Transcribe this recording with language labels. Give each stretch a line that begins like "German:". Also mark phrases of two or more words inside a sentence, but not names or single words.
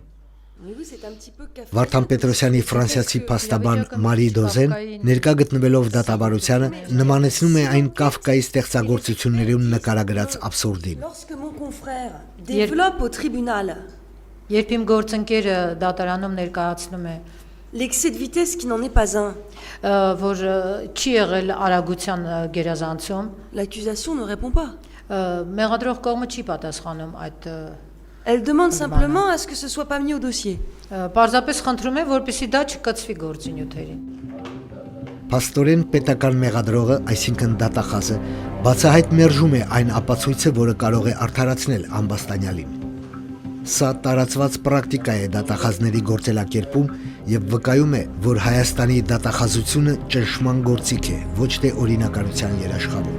Armenian: Վարդան Պետրոսյանի ֆրանսիացի փաստաբան Մարի Դոզեն ներկա գտնվելով դատավարությանը նմանեցնում է այն Կաֆկայի ստեղծագործություններում նկարագրած աբսուրդին։ Երբ իմ գործընկերը դատարանում ներկայացնում է
French: l'excès de vitesse qui n'en est pas un,
Armenian: որ չի եղել արագության գերազանցում,
French: l'accusation ne répond pas.
Armenian: Մեղադրող կողմը չի պատասխանում այդ
French: Elle demande simplement à ce que ce soit pas mis au dossier.
Armenian: Պարզապես խնդրում է, որպեսզի դա չկցվի գործի նյութերին։ Փաստորեն պետական մեղադրողը, այսինքն դատախազը, բացահայտ մերժում է այն ապացույցը, որը կարող է արդարացնել ամբաստանյալին։ Սա տարածված պրակտիկա է դատախազների գործելակերպում եւ վկայում է, որ Հայաստանի դատախազությունը ճնշման գործիք է, ոչ թե օրինականության երաշխավոր։